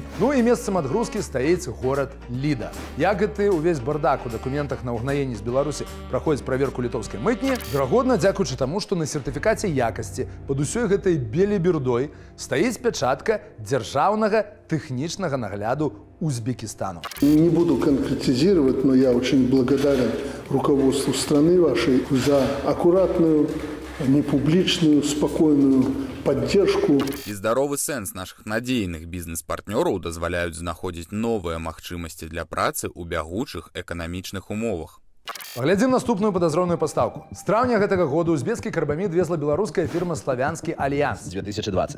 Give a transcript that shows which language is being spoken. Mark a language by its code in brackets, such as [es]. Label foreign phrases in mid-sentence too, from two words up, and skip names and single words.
[be] Ну і месцам адгрузкі стаіць горад Ліда. Як гэты увесь бардак у дакументах на угнаенні з Беларусі праходзіць праверку літоўскай мытні, верагодна, дзякуючы таму, што на сертыфікаце якасці пад усёй гэтай белібердой стаіць пячатка дзяржаўнага тэхнічнага нагляду Узбекистану. [ru] Не буду конкретизировать, но я очень благодарен руководству страны вашей за аккуратную, непублічную, спокойную поддержку. [be] І здаровы сэнс нашых надзейных бізнес-партнёраў дазваляюць знаходзіць новыя магчымасці для працы ў бягучых эканамічных умовах. Паглядзім наступную падазроную пастаўку. З траўня гэтага года узбецкі карбамід везла беларуская фірма «Славянскі альянс» 2020.